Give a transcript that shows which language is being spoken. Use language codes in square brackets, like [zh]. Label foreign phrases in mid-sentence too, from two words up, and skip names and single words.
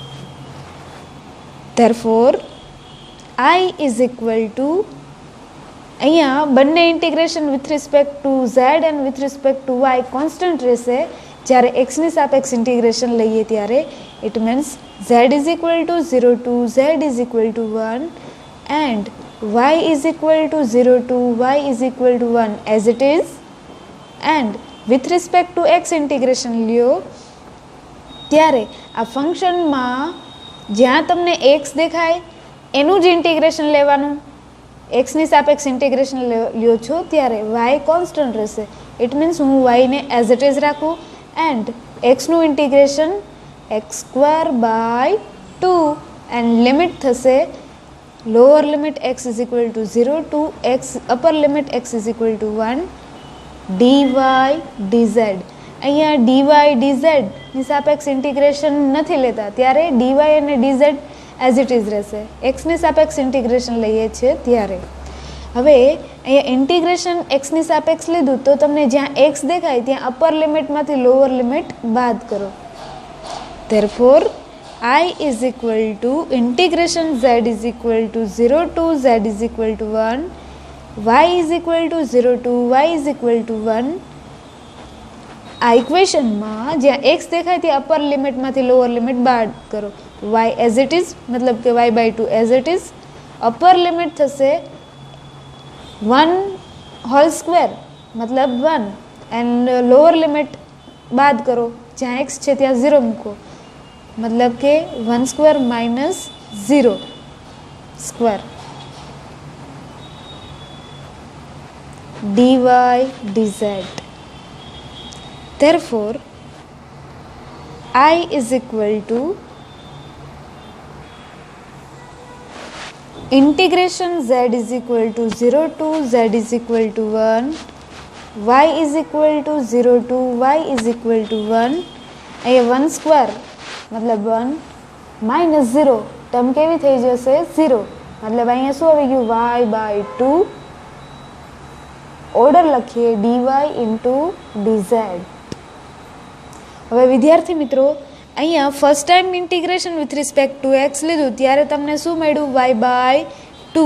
[en] Therefore I is equal to, [gu] અહીંયા બંને [en] integration with respect to z and with respect to y constant રહેશે. [gu] જ્યારે એક્સની સાપેક્ષ ઇન્ટિગ્રેશન લઈએ ત્યારે [en] it means z is equal to 0 to z is equal to 1 and y is equal to 0 to y is equal to 1 as it is. and with respect to x integration [gu] લ્યો ત્યારે આ ફંક્શનમાં જ્યાં તમને x દેખાય એનું જ ઇન્ટિગ્રેશન લેવાનું. x ની સાપેક્ષ ઇન્ટિગ્રેશન લ્યો છો ત્યારે y કોન્સ્ટન્ટ રહેશે. [en] it means [gu] હું y ને [en] as it is રાખું એન્ડ x નું ઇન્ટિગ્રેશન x² by 2 and limit થશે lower limit x is equal to 0 to x upper limit x is equal to 1 dy dz. [gu] અહીંયા dy dz ની સાપેક્ષ ઇન્ટિગ્રેશન નથી લેતા ત્યારે dy અને dz [en] as it is [gu] રહેશે. x ની સાપેક્ષ ઇન્ટિગ્રેશન લઈએ છીએ ત્યારે. હવે અહીંયા ઇન્ટિગ્રેશન x ની સાપેક્ષ લીધું તો તમને જ્યાં x દેખાય ત્યાં અપર લિમિટમાંથી લોઅર લિમિટ બાદ કરો. [en] ધેરફોર I is equal to integration z is equal to 0 to z is equal to 1, y is equal to 0 to y is equal to 1. [gu] આ ઇક્વેશનમાં જ્યાં x દેખાય ત્યાં અપર લિમિટમાંથી લોઅર લિમિટ બાદ કરો. [en] y as it is [gu] મતલબ કે [en] y by 2 as it is. upper limit [gu] થશે 1 [en] whole square [gu] મતલબ 1 [en] and lower limit [gu] બાદ કરો, જ્યાં x છે ત્યાં 0 મૂકો [hi] मतलब के [en] 1 square minus 0 square dy dz. Therefore I is equal to integration z is equal to 0 to z is equal to 1, y is equal to 0 to y is equal to 1. [gu] અહીંયા 1 સ્ક્વેર મતલબ 1 માઇનસ 0 ટર્મ કેવી થઈ જશે 0. મતલબ અહીંયા શું આવી ગયું y by 2. ઓર્ડર લખીએ [en] dy into dz. [gu] હવે વિદ્યાર્થી મિત્રો, અહીંયા [en] first time integration with respect to x [gu] લીધું ત્યારે તમને શું મળ્યું [en] y by 2.